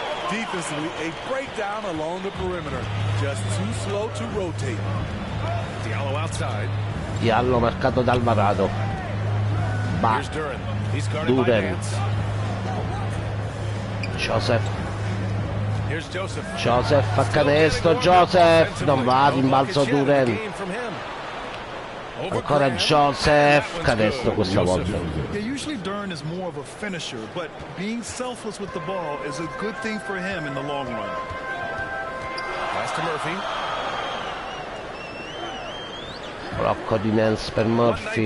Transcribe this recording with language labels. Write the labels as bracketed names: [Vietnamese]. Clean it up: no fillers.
[English] Defensively, a breakdown along the perimeter. Just too slow to rotate. Diallo outside. [Italian] Diallo marcato da Alvarado. [English] Here's Duren. He's guarded by Duren. Nance. Joseph. Here's Joseph. [Italian] Joseph fa canestro. Joseph non va, rimbalzo Duren. Ancora Joseph, canestro questa volta. [English] Yeah, usually Duren is more of a finisher, but being selfless with the ball is a good thing for him in the long run. Pass to Murphy. [Italian] Blocco di Nance per Murphy.